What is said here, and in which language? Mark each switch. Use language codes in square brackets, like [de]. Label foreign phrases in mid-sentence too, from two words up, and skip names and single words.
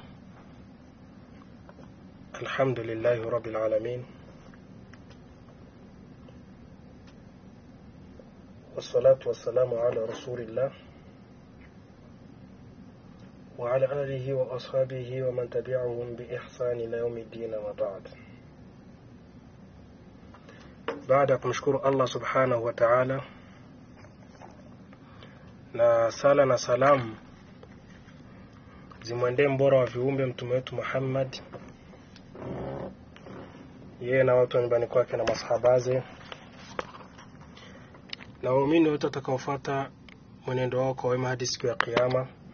[ar] الحمد لله رب العالمين، والصلاة والسلام على رسول الله وعلى آله وأصحابه ومن تبعهم بإحسان إلى يوم الدين وبعد. [sw] Baada kumshukuru Allah [ar] سبحانه وتعالى, [sw] na sala na salamu zimwendee mbora wa viumbe mtume wetu Muhammad, yeye na watu wa nyumbani kwake na masahabaze na waumini wote watakaofuata mwenendo wao kwa wema hadi siku ya kiyama.